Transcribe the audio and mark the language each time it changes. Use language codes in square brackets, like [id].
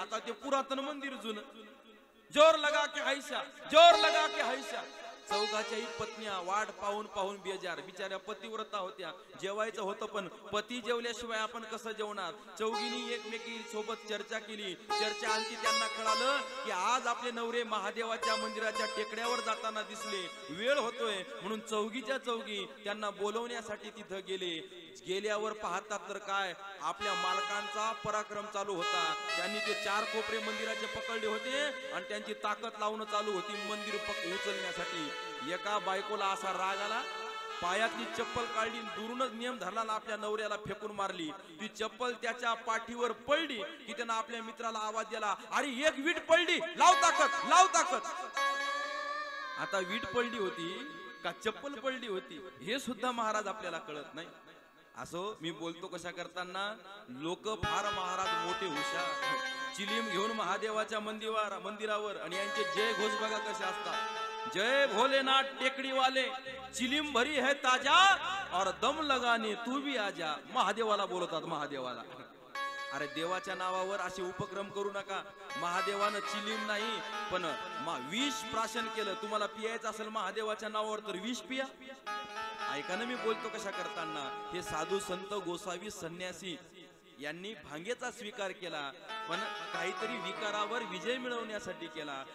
[mr] आता ते पुरातन मंदिर जुनं, [hi] जोर लगा के हैशा, जोर लगा के हैशा। [mr] चौघाच्याही पत्न्या वाट पाहून पाहून बेजार, बिचाऱ्या पतिव्रता होत्या, जेवायचं होतं पण पती जेवल्याशिवाय आपण कसं जेवणार। चौघींनी एकमेकी सोबत चर्चा केली। चर्चा आणखी त्यांना कळालं की आज आपले नवरे महादेवाच्या मंदिराच्या टेकड्यावर जाताना दिसले, वेळ होतोय म्हणून चौघीच्या चौघी त्यांना बोलवण्यासाठी तिथं गेले। गेल्यावर पाहतात तर काय आपल्या मालकांचा पराक्रम चालू होता। त्यांनी ते चार कोपरे मंदिराचे पकडले होते आणि त्यांची ताकद लावणं चालू होती मंदिर उचलण्यासाठी। एका बायकोला असा राग आला, पायातली चप्पल काढली, दुरूनच नियम धरला, आपल्या नवऱ्याला फेकून मारली। ती चप्पल त्याच्या पाठीवर पडली की त्यानं आपल्या मित्राला आवाज दिला, अरे एक वीट पडली, लाव ताकद, लाव ताकद। आता वीट पडली होती का चप्पल पडली होती हे सुद्धा महाराज आपल्याला कळत नाही। असो मी बोलतो कशा करताना लोक फार महाराज मोठे हुशार, चिलीम घेऊन महादेवाच्या मंदिरावर आणि यांचे जय घोष बघा कसे असतात। [hi] जय भोलेनाथ टेकड़ी वाले, चिलीम भरी है ताजा और दम लगाने तू भी आजा। [mr] महादेवाला बोलतात महादेवाला। अरे देवाच्या नावावर असे उपक्रम करू नका। महादेवानं चिलीम नाही पण विष प्राशन केलं। तुम्हाला पियायचं असेल महादेवाच्या नावावर तर विष पिया। ऐका ना मी बोलतो कशा करताना, हे साधू संत गोसावी संन्यासी यांनी भांगेचा स्वीकार केला पण काहीतरी विकारावर विजय मिळवण्यासाठी केला।